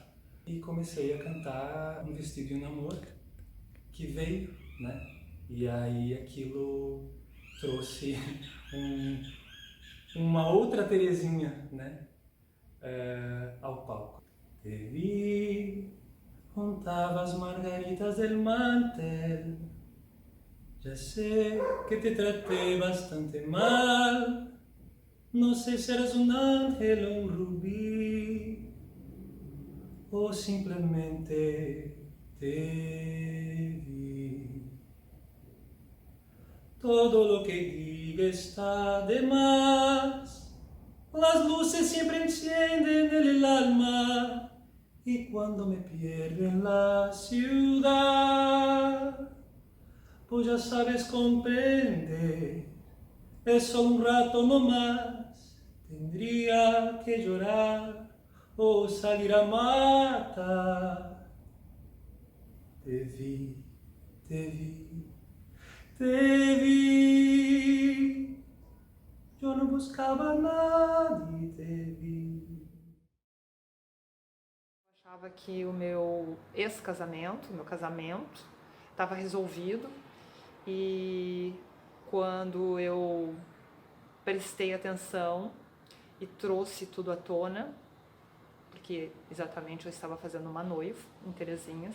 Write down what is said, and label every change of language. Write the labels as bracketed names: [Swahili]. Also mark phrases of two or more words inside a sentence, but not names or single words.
[Portuguese] E comecei a cantar Um Vestido e um Namoro, que veio, né? E aí aquilo trouxe uma outra Terezinha, né? Ao palco. Te vi, contava as margaritas [Spanish] del mantel. [Portuguese] Já sei que te tratei bastante mal. Não sei se eras um ángel ou um rubi, ou simplesmente te vi. [Spanish] Todo lo que diga está de más. Las luces siempre encienden el alma. Y cuando me pierdo en la ciudad, pues ya sabes comprender, es solo un rato no más. Tendría que llorar o salir a matar. Te vi, te vi, te vi. Yo no buscaba a nadie, te vi. [Portuguese] Eu achava que o meu ex-casamento, meu casamento, estava resolvido, e quando eu prestei atenção e trouxe tudo à tona, porque exatamente eu estava fazendo uma noiva em Terezinhas.